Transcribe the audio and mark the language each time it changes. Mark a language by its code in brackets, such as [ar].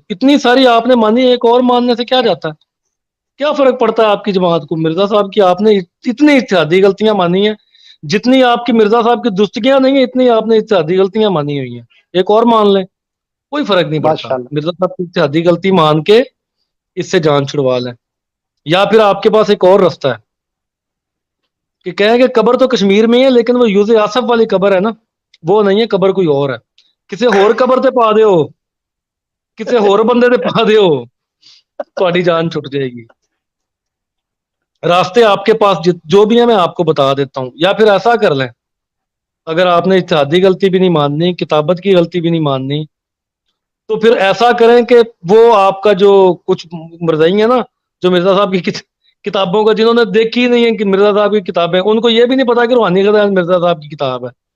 [ur] اتنی ساری آپ نے مانی، ایک اور ماننے سے کیا جاتا ہے؟ کیا فرق پڑتا ہے آپ کی جماعت کو؟ مرزا صاحب کی آپ نے اتنی اجتہادی غلطیاں مانی ہیں، جتنی آپ کی مرزا صاحب کی درستگیاں نہیں ہیں اتنی آپ نے اجتہادی غلطیاں مانی ہوئی ہیں. ایک اور مان لیں، کوئی فرق نہیں پڑتا. ماشاء اللہ. مرزا صاحب کی اجتہادی غلطی مان کے اس سے جان چھڑوا لیں. یا پھر آپ کے پاس ایک اور راستہ ہے کہ کہیں کہ قبر تو کشمیر میں ہے لیکن وہ یوز آصف والی قبر ہے نا، وہ نہیں ہے، قبر کوئی اور ہے. [pa] کسی ہور قبر تے پا دیو، کسی ہور بندے تے پا دیو، تہاڈی جان چھٹ جائے گی. [ur] راستے آپ کے پاس جو بھی ہیں میں آپ کو بتا دیتا ہوں. یا پھر ایسا کر لیں، اگر آپ نے اجتہادی غلطی بھی نہیں ماننی، کتابت کی غلطی بھی نہیں ماننی، تو پھر ایسا کریں کہ وہ آپ کا جو کچھ مرزائی ہیں نا، جو مرزا صاحب کی کتابوں کا جنہوں نے دیکھی نہیں ہے کہ مرزا صاحب کی کتابیں، ان کو یہ بھی نہیں پتا کہ روحانی خزائن مرزا صاحب کی کتاب ہے.